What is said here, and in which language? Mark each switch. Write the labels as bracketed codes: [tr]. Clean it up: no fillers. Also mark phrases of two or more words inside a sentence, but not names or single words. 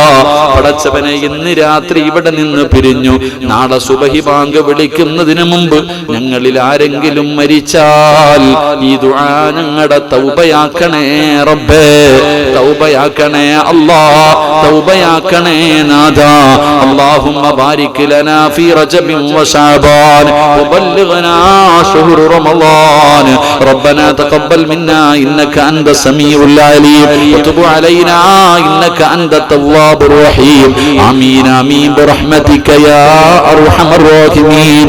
[ml] പടച്ചവനെ, ഇന്ന് രാത്രി ഇവിടെ നിന്ന് പിരിഞ്ഞു നാളെ സുബഹി ബാങ്ക് വിളിക്കുന്നതിന് മുമ്പ് ഞങ്ങളിൽ ആരെങ്കിലും മരിച്ചാൽ ഈ ദുആ ഞങ്ങളുടെ തൗബയാക്കണേ റബ്ബേ, തൗബയാക്കണേ അല്ലാ, തൗബയാക്കണേ നാഥാ. [ar] اللهم بارك لنا في رجب وشعبان وبلغنا شهر رمضان. ربنا تقبل منا إنك أنت السميع العليم وتب علينا إنك أنت التواب الرحيم. آمين آمين برحمتك يا أرحم الراحمين.